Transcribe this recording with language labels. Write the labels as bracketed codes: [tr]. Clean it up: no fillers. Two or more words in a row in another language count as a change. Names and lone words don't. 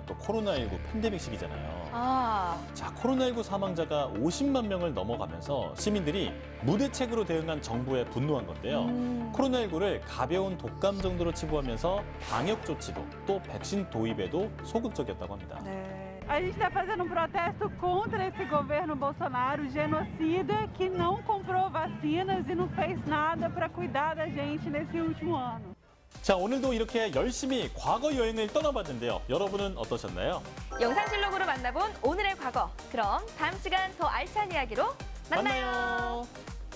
[ko] 또 코로나19 팬데믹 시기잖아요. 자, 코로나19 사망자가 50만 명을 넘어가면서 시민들이 무대책으로 대응한 정부에 분노한 건데요. 코로나19를 가벼운 독감 정도로 치부하면서 방역 조치도 또 백신 도입에도 소극적이었다고 합니다. 네. [pt] A gente está fazendo um protesto contra esse governo Bolsonaro, genocida, que não comprou vacinas e não fez nada para cuidar da gente nesse último ano. [ko] 자, 오늘도 이렇게 열심히 과거 여행을 떠나봤는데요. 여러분은 어떠셨나요? 영상실록으로 만나본 오늘의 과거. 그럼 다음 시간 더 알찬 이야기로 만나요.